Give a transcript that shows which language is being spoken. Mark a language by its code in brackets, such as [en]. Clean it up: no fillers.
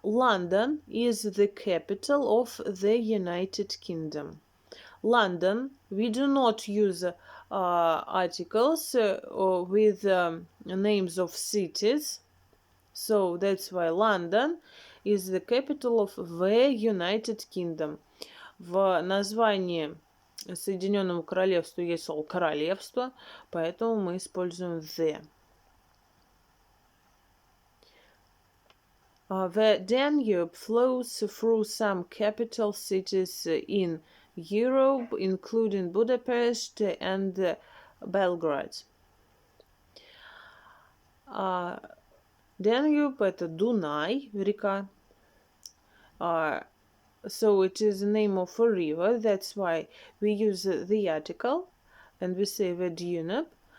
[en] London is the capital of the United Kingdom. London, we do not use articles with names of cities. So that's why London is the capital of the United Kingdom. [ru] В названии Соединенного Королевства есть слово королевство, поэтому мы используем the. [en] The Danube flows through some capital cities in Europe, including Budapest and Belgrade. [ru] Danube – это Дунай, река. [en] So it is the name of a river. That's why we use the article and we say the Danube.